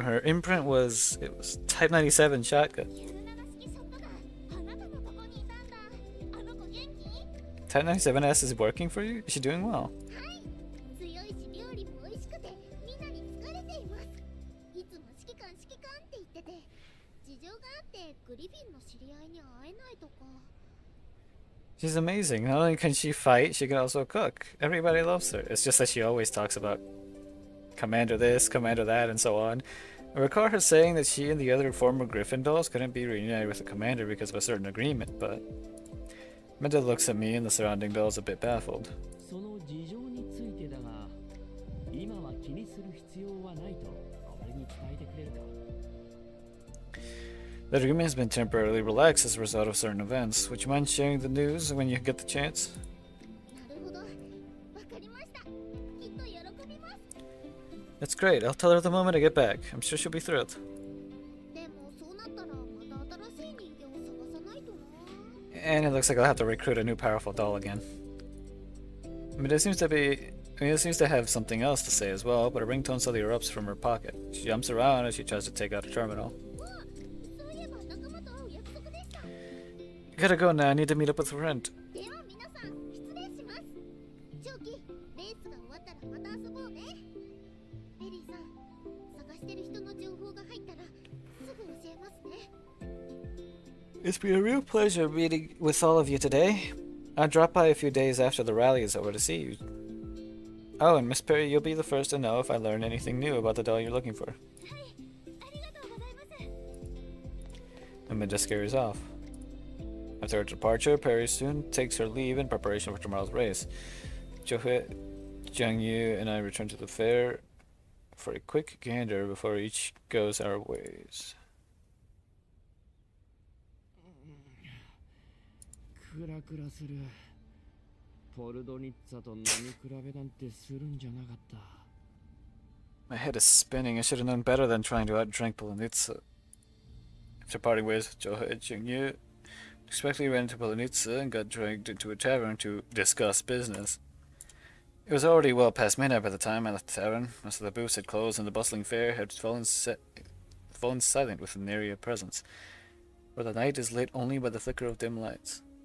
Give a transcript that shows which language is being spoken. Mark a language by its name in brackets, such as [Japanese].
[English] Her imprint was Type 97 shotgun. [Japanese] 97式ショットガン。あなたのとこにいたんだ。あの子元気？ [English] Type 97S is working for you? Is she doing well? [Japanese] はい。強いし料理も美味しくて、みんなに好かれています。いつも指揮官って言ってて、事情があってグリフィンの知り合いに会えないとか。 [English] She's amazing. Not only can she fight, she can also cook. Everybody loves her. It's just that she always talks about Commander this, Commander that, and so on. I recall her saying that she and the other former Griffin dolls couldn't be reunited with the Commander because of a certain agreement, but Minda looks at me and the surrounding dolls a bit baffled. [Japanese] その事情についてだが、今は気にする必要はないと俺に伝えてくれるか。 [English] The agreement has been temporarily relaxed as a result of certain events. Would you mind sharing the news when you get the chance? [Japanese] なるほど。わかりました。きっと喜びます。 [English] That's great. I'll tell her the moment I get back. I'm sure she'll be thrilled. [Japanese] でもそうなったらまた新しい人形を探さないとな。 [English] And it looks like I'll have to recruit a new powerful doll again. It seems to have something else to say as well, but a ringtone suddenly erupts from her pocket. She jumps around as she tries to take out a terminal. [Japanese] そういえば仲間と会う約束でした。 [English] Gotta go now. I need to meet up with a friend. [Japanese] では皆さん失礼します。長期、レースが終わったらまた遊ぼうね。ペリーさん、探してる人の情報が入ったらすぐ教えますね。 [English] It's been a real pleasure meeting with all of you today. I'll drop by a few days after the rally is over to see you. Oh, and Miss Perry, you'll be the first to know if I learn anything new about the doll you're looking for. [Japanese] はい、ありがとうございます。 [English] Amanda scurries off. After her departure, Perry soon takes her leave in preparation for tomorrow's race. Johit, Jiang Yu, and I return to the fair for a quick gander before each goes our ways. [Japanese] クラクラする。ポルドニッツァと飲み比べなんてするんじゃなかった。 [English] My head is spinning. I should have known better than trying to outdrink Polonitsa. After parting ways with Johit, Jiang Yu unexpectedly ran into Polonitsa and got dragged into a tavern to discuss business. It was already well past midnight by the time I left the tavern. Most of the booths had closed and the bustling fair had fallen silent with an eerie presence, where the night is lit only by the flicker of dim lights.